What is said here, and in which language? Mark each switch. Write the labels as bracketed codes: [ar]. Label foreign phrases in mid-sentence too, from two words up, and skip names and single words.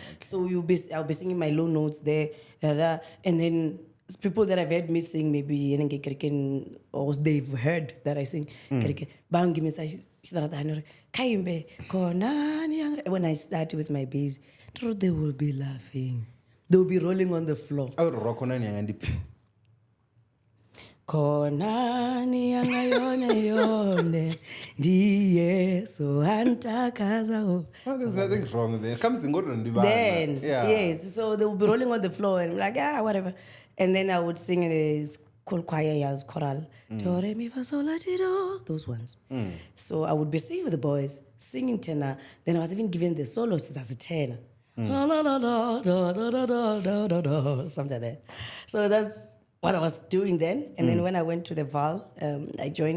[en] So I'll be singing my low notes there, and then people that I've heard me sing, maybe or they've heard that I sing. When I start with my bass, they will be laughing. They will be rolling on the floor. Konani yanga yone yone diye so antakaza. There's nothing wrong there. Come sing Then, yes, so they would be rolling on the floor and be like, whatever. And then I would sing in this cool choir, as choral. Do, re, mi, fa, sol, la, ti, do, those ones. So I would be singing with the boys, singing tenor. Then I was even given the solos as a tenor. Something like that. So that's what I was doing then. And then when I went to the Val, I joined